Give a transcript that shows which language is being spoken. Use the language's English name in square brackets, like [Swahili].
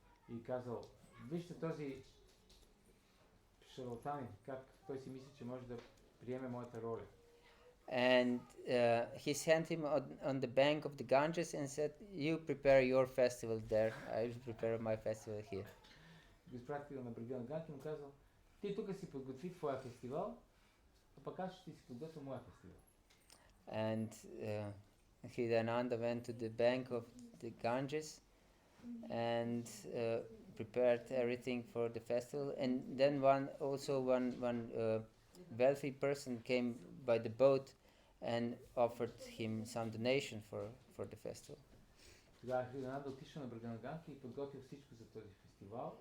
[Bulgarian] И казал, вижте този шарлатанин, как той си мисли, че може да приеме моята роля. [English] And he sent him on the bank of the Ganges and said, you prepare your festival there, I will prepare my festival here. [Bulgarian] Го изпратил на брега на Ганги и му казал, ти тук си подготви твоя фестивал, а пък аз ще си подготвя моя фестивал. [English] And Hridayananda went to the bank of the Ganges and prepared everything for the festival. And then one wealthy person came by the boat and offered him some donation for the festival. [Bulgarian] Тогава Хридаянанда отишъл на брега на Ганги и подготвил всичко за този фестивал.